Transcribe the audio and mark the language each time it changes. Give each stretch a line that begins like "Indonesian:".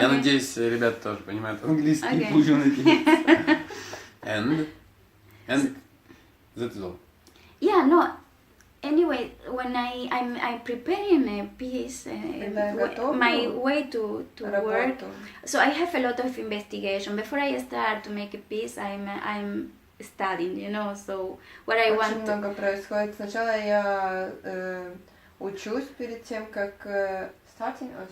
Russian: Я надеюсь, ребята тоже понимают английский, будем надеяться.
English: And that is all. Yeah, no. Anyway, when I'm preparing a piece, my way to work, so I have a lot of investigation. Before I start to make a piece, I'm studying, you know, so what I want.
Russian: Очень много происходит. Сначала я учусь перед тем, как
English: studying.